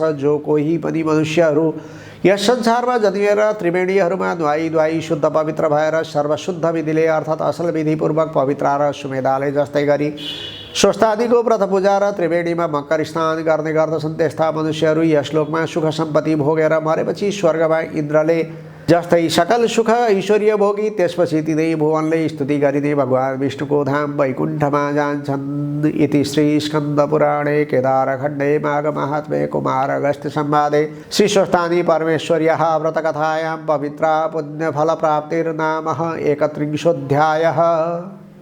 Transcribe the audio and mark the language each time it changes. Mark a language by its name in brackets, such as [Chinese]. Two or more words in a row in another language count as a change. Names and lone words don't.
[Nepali] जो कोही पनि मनुष्यहरू यस संसारमा जन्मिएर त्रिवेणीहरूमा नुहाई शुद्ध पवित्र भएर सर्वशुद्ध विधिले अर्थात् असल विधिपूर्वक पवित्र र सुमेधाले जस्तै गरी स्वस्थानीको व्रत पूजा र त्रिवेणीमा मकर स्नान गर्ने गर्दछन्, त्यस्ता मनुष्यहरू यस लोकमा सुख सम्पत्ति भोगेर मरेपछि स्वर्गमा इन्द्रले जस्तै सकल सुख ऐश्वर्य भोगी त्यसपछि तिनै भुवनले स्तुति गरिने भगवान् विष्णुको धाम वैकुण्ठमा जान्छन्। [Sanskrit] इति श्री स्कन्द पुराणे केदारखण्डे माघ महात्म्ये कुमार अगस्त्य संवादे श्री स्वस्थानी परमेश्वर्याः व्रतकथायां पवित्रा पुण्यफलप्राप्तिर्नाम 31 अध्यायः।